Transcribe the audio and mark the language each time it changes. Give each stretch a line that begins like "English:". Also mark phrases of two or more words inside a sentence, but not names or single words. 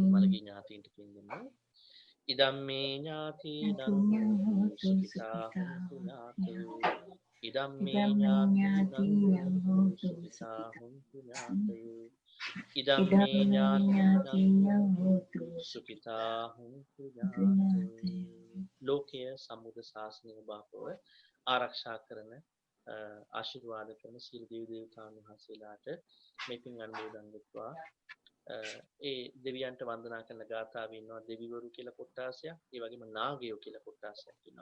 Sinhala: මලගේ ඥාතීන්ට පින්දෙන්න.
Pali: ඉදම්මේ ඥාතීනං හෝතු සුඛිතා හොන්තු ඥාතයෝ. ඉදම්මේ ඥාතීනං හෝතු සුඛිතා හොන්තු ඥාතයෝ. ඉදම්මේ ඥාතීනං හෝතු සුඛිතා හොන්තු ඥාතයෝ.
Sinhala: ලෝකය සම්බුද්ධ ශාසනය බාපව ආරක්ෂා කරන ආශිර්වාද කරන සියලු දේව දේවතාවුන් වහන්සේලාට මේ පින් අනුමෝදන් වෙත්වා. ඒ දෙවියන්ට වන්දනා කරන ගාථාව ඉන්නවා දෙවිවරු කියලා කොටාසයක්, ඒ වගේම නාගයෝ කියලා කොටාසයක් ඉන්නවා.